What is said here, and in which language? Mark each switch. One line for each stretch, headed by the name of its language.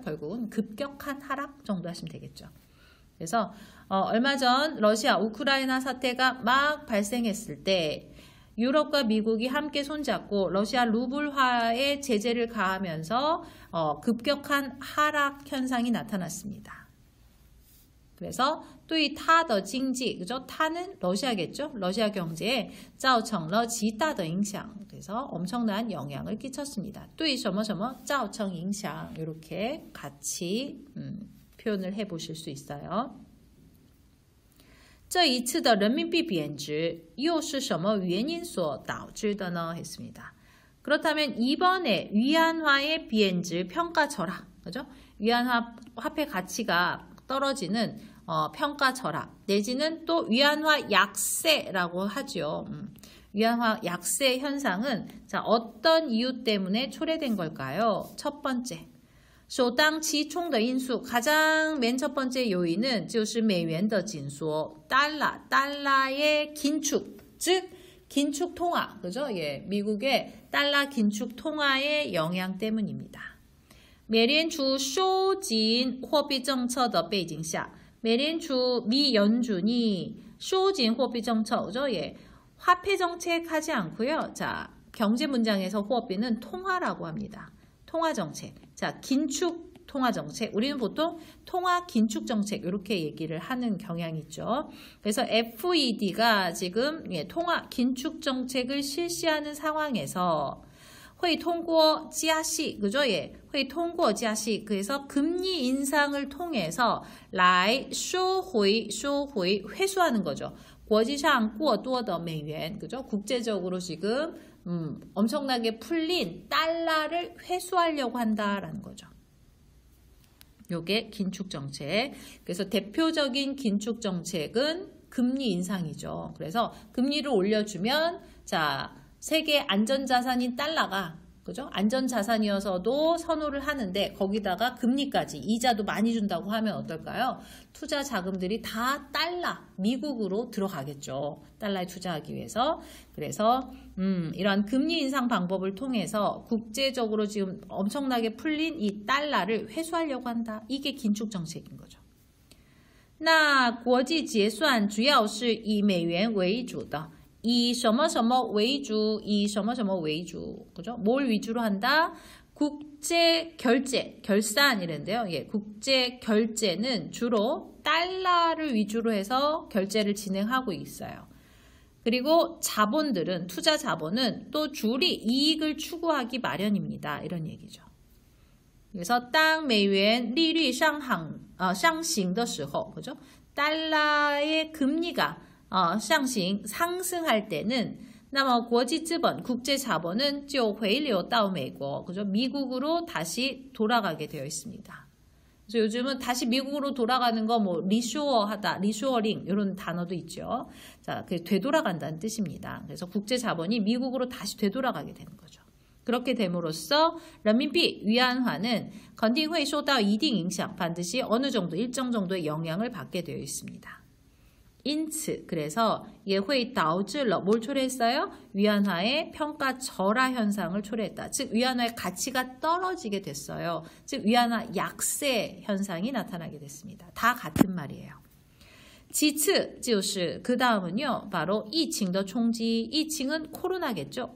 Korean: 결국은 급격한 하락 정도 하시면 되겠죠. 그래서 얼마 전 러시아 우크라이나 사태가 막 발생했을 때 유럽과 미국이 함께 손잡고 러시아 루블화에 제재를 가하면서 급격한 하락 현상이 나타났습니다. 그래서 또 이 타더 징지, 그죠? 타는 러시아겠죠?
Chinese: 러시아 경제에 造成了极大的影响.
Korean: 그래서 엄청난 영향을 끼쳤습니다. 또 이
Chinese: 什么什么造成影响
Korean: 이렇게 같이 표현을 해보실 수 있어요.
Chinese: 这一次的人民币贬值又是什么原因所导致的呢?
Korean: 했습니다. 그렇다면 이번에 위안화의 비엔즈 평가절하, 그죠? 위안화 화폐 가치가 떨어지는 평가절하 내지는 또 위안화 약세라고 하죠. 위안화 약세 현상은 자, 어떤 이유 때문에 초래된 걸까요? 첫 번째,
Chinese: 首当其冲的因素
Korean: 가장 맨 첫 번째 요인은
Chinese: 就是美元的紧缩
Korean: 달러의 긴축, 즉 긴축 통화, 그죠? 예, 미국의 달러 긴축 통화의 영향 때문입니다.
Chinese: 美联储收紧货币政策的背景下 美联储
Korean: 미 연준이
Chinese: 收紧货币政策, 그죠?
Korean: 예, 화폐 정책 하지 않고요. 자, 경제 문장에서货币는 통화라고 합니다. 통화 정책. 자, 긴축 통화 정책. 우리는 보통 통화 긴축 정책 이렇게 얘기를 하는 경향이 있죠. 그래서 FED가 지금 예, 통화 긴축 정책을 실시하는 상황에서
Chinese: 会通过加息,
Korean: 그죠? 예,
Chinese: 会通过加息.
Korean: 그래서 금리 인상을 통해서
Chinese: 来收回
Korean: 회수하는 거죠.
Chinese: 国际上过多的美元, 그죠?
Korean: 국제적으로 지금 엄청나게 풀린 달러를 회수하려고 한다라는 거죠. 요게 긴축 정책. 그래서 대표적인 긴축 정책은 금리 인상이죠. 그래서 금리를 올려주면 자, 세계 안전자산인 달러가 그죠? 안전자산이어서도 선호를 하는데 거기다가 금리까지 이자도 많이 준다고 하면 어떨까요? 투자 자금들이 다 달러, 미국으로 들어가겠죠. 달러에 투자하기 위해서. 그래서 이러한 금리 인상 방법을 통해서 국제적으로 지금 엄청나게 풀린 이 달러를 회수하려고 한다. 이게 긴축 정책인 거죠.
Chinese: 那国际结算主要是以美元为主的 以什么什么为主, 以什么什么为主, 그죠?
Korean: 뭘 위주로 한다? 국제 결제, 결산 이랬는데요. 예, 국제 결제는 주로 달러를 위주로 해서 결제를 진행하고 있어요. 그리고 자본들은, 투자 자본은 또 줄이 이익을 추구하기 마련입니다. 이런 얘기죠.
Chinese: 그래서 当美元利率上行的时候, 그죠?
Korean: 달러의 금리가 상승할 때는
Chinese: 那么国际资本,
Korean: 국제 자본은
Chinese: 就回流到美国,
Korean: 그죠? 미국으로 다시 돌아가게 되어 있습니다. 그래서 요즘은 다시 미국으로 돌아가는 거 뭐 리쇼어하다, 리쇼어링 이런 단어도 있죠. 자, 그 되돌아간다는 뜻입니다. 그래서 국제 자본이 미국으로 다시 되돌아가게 되는 거죠. 그렇게 됨으로써 renminbi 위안화는
Chinese: 肯定会受到一定影响,
Korean: 반드시 어느 정도 일정 정도의 영향을 받게 되어 있습니다. 因此, 그래서
Chinese: 也会导致了
Korean: 뭘 초래했어요? 위안화의 평가 절하 현상을 초래했다. 즉 위안화의 가치가 떨어지게 됐어요. 즉 위안화 약세 현상이 나타나게 됐습니다. 다 같은 말이에요.
Chinese: 其次就是
Korean: 그 다음은요. 바로
Chinese: 疫情的冲击.
Korean: 疫情은 코로나겠죠.